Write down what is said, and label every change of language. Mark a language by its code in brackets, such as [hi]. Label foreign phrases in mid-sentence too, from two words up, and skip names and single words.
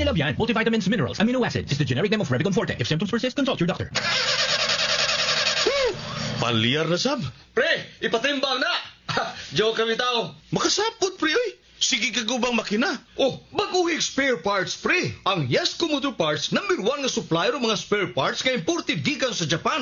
[en] yan. Multivitamins, minerals, amino acids. It's the generic name of Revicon Forte. If symptoms persist, consult your doctor. [ceb] Palyar na sab. Pre, ipatimbang na! Joke kami tao. Makasapot, pre, oy. Sige ka gubang makina. Oh, baguhig [en] spare parts, [ceb] pre. Ang Yesco Motor Parts, #1 nga supplier ng mga [en] spare parts [ceb] nga imported gikan sa Japan.